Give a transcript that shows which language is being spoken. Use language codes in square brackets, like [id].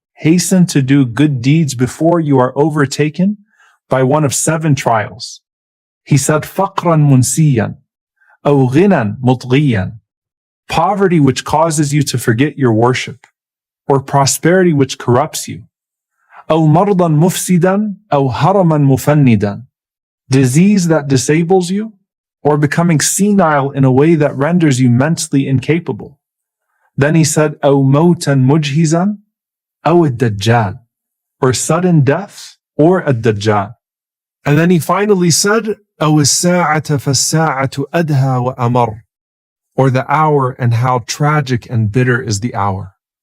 [en] Hasten to do good deeds before you are overtaken by one of 7 trials. He said, [ar] "Faqran munsiyan, aw ghinan mutghiyan." [en] Poverty which causes you to forget your worship, or prosperity which corrupts you. [ar] أو مرضا مفسدا أو هرما مفندا. [en] Disease that disables you, or becoming senile in a way that renders you mentally incapable. Then he said, [ar] أو موتا مجهزا أو الدجال, [en] or sudden death, or a dajjal. And then he finally said, [ar] أو الساعة فالساعة أدهى وأمر, [en] or the hour, and how tragic and bitter is the hour.